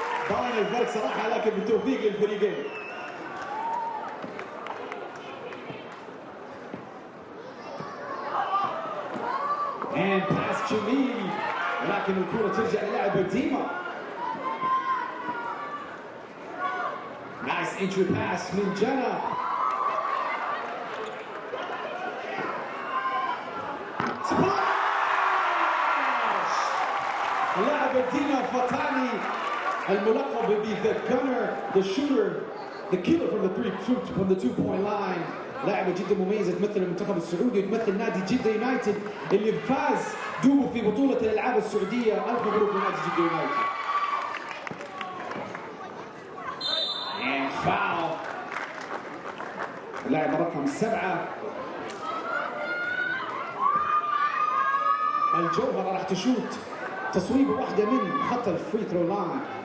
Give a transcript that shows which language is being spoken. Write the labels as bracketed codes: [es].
[ar] باين الفرق صراحة لكن بالتوفيق للفريقين. [en] And pass [ar] جميل ولكن الكرة ترجع للاعب ديما. [en] Nice entry pass [ar] من جنى. سبلاش. اللاعب ديما فتاني الملقب ب [en] the gunner, the shooter, the killer from the 2-point line. [ar] لاعبة جدا مميزة تمثل المنتخب السعودي وتمثل نادي جدة يونايتد اللي فاز دوبه في بطولة الألعاب السعودية. ألف مبروك لنادي جدة يونايتد. [en] And foul. [ar] اللاعب رقم 7 الجوهرة راح تشوت تصويبة واحدة من خط الفري ثرو لاين.